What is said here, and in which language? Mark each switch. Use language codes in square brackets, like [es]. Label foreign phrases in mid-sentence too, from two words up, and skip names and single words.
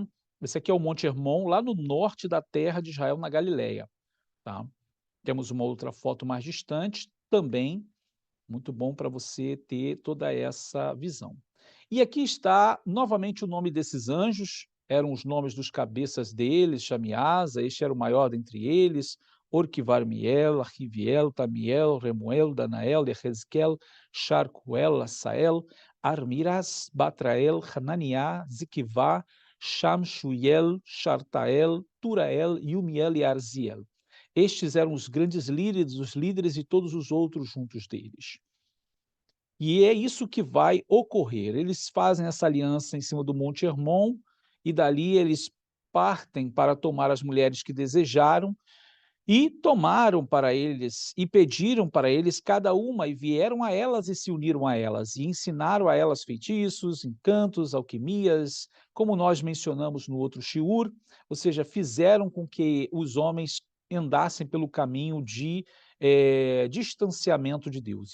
[pt] Esse aqui é o Monte Hermon, lá no norte da terra de Israel, na Galileia, tá? Temos uma outra foto mais distante, também muito bom para você ter toda essa visão. E aqui está novamente o nome desses anjos, eram os nomes dos cabeças deles: Xamiasa, este era o maior dentre eles, Orquivarmiel, Arriviel, Tamiel, Remuel, Danael, Ehezkel, Sharcuel, Asael, Armiras, Batrael, Hananiah, Ziquivá, Shamshuel, Shartael, Turael, Yumiel e Arziel. Estes eram os grandes líderes, os líderes e todos os outros juntos deles. E é isso que vai ocorrer. Eles fazem essa aliança em cima do Monte Hermon, e dali eles partem para tomar as mulheres que desejaram, e tomaram para eles, e pediram para eles cada uma, e vieram a elas e se uniram a elas, e ensinaram a elas feitiços, encantos, alquimias, como nós mencionamos no outro shiur, ou seja, fizeram com que os homens andassem pelo caminho de distanciamento de Deus.